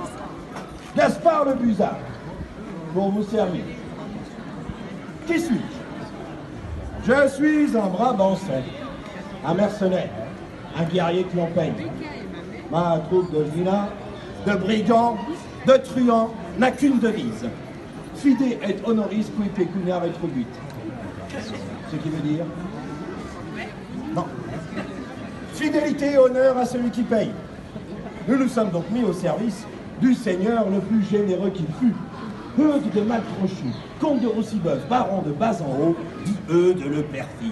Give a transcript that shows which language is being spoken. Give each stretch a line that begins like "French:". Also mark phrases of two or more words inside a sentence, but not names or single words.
French: Gaspard le Buzard, pour vous servir. Qui suis-je? Je suis un Brabançon, un mercenaire, un guerrier que l'on paye. Ma troupe de vilains, de brigands, de truands n'a qu'une devise.
Latin: Fide et honoris qui pecunia retrobut.
French: Ce qui veut dire? Non. Fidélité et honneur à celui qui paye. Nous nous sommes donc mis au service du seigneur le plus généreux qu'il fut. Eudes de Malcrochu, comte de Roussibeuf, baron de Bas-en-Haut, dit Eudes le perfide.